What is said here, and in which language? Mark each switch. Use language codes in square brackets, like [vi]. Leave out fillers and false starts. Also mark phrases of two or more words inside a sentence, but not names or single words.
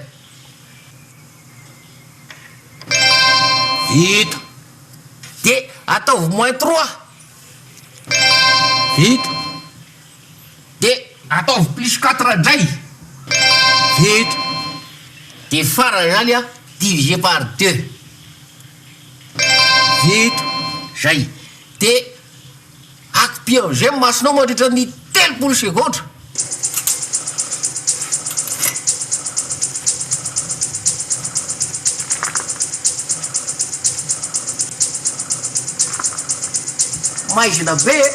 [mg] Vita. De ataovy moins 3. Vita. De ataovy plus 4 indray. Vita. De farany zany [fr] a divisé par [mg] 2. Vita. Zay. De akpiaozay masonao mandritra ny 3 sekondra. Maizina be.